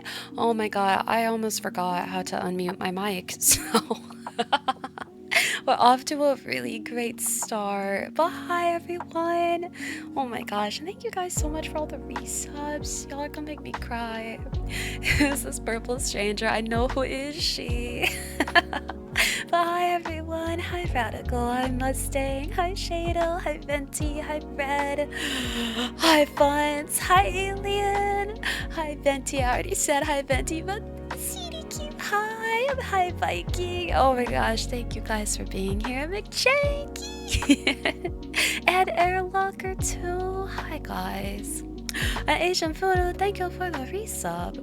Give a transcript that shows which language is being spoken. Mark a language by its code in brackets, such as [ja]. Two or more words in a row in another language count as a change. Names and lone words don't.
[en] Oh my god, I almost forgot how to unmute my mic, so we're off to a really great start. But hi, everyone. Oh my gosh, and thank you guys so much for all the resubs. Y'all are gonna make me cry. Who's this purple stranger? I know who is she. But hi everyone, hi Radical, hi Mustang, hi Shadle, hi Venti, hi Red, hi Fonts, hi Alien, hi Venti, I already said hi Venti, but CD Keep, hi Viking, oh my gosh, thank you guys for being here, McChanky, and Airlocker too, hi guys, and Asian Photo, thank you for the resub.